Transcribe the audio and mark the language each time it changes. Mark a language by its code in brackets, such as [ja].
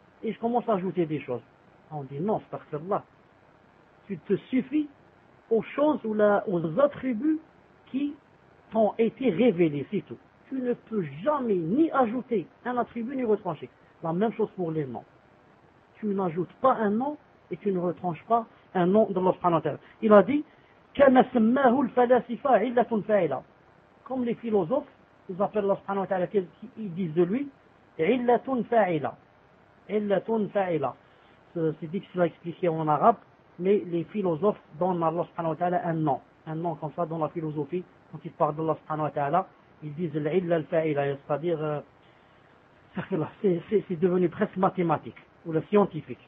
[fr] Et je commence à ajouter des choses. On dit non, c'est parce que là, tu te suffis aux choses ou aux attributs qui t'ont été révélés, c'est tout. Tu ne peux jamais ni ajouter un attribut ni retrancher. La même chose pour les noms. Tu n'ajoutes pas un nom et tu ne retranches pas un nom de Allah subhanahu wa ta'ala. Il a dit, [ar] كَمَا سَمَّهُ الْفَلَاسِفَ عِلَّةٌ فَاعِلَةٌ. [fr] Comme les philosophes, ils appellent Allah subhanahu wa ta'ala, qu'ils disent de lui, [ar] عِلَّةٌ فَاعِلَةٌ. [fr] Illatun fa'ila. C'est dit que c'est expliqué en arabe, mais les philosophes donnent à Allah subhanahu wa ta'ala un nom. Un nom comme ça dans la philosophie, quand ils parlent d'Allah subhanahu wa ta'ala, ils disent l'illa al-fa'ila, c'est-à-dire, c'est devenu presque mathématique, ou le scientifique.